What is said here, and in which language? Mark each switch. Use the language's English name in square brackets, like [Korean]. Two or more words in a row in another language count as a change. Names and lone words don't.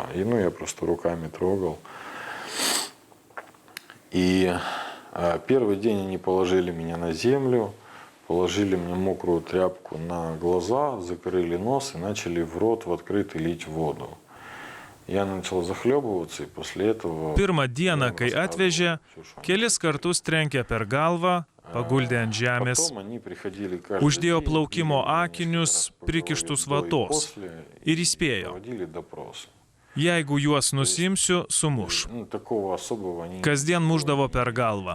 [Russian] И ну я просто руками трогал. И первый день они положили меня на землю, положили мне мокрую тряпку на глаза, закрыли нос и начали в рот в открытый лить воду. Я начал захлебываться, и после этого... [Lithuanian] Pirmą dieną, kai atvežė, kelis kartus trenkė per galvą, paguldė ant žemės, uždėjo plaukimo akinius, prikištus vatos ir įspėjo. Jeigu juos nusimsiu, sumuš. Kasdien mušdavo per galvą.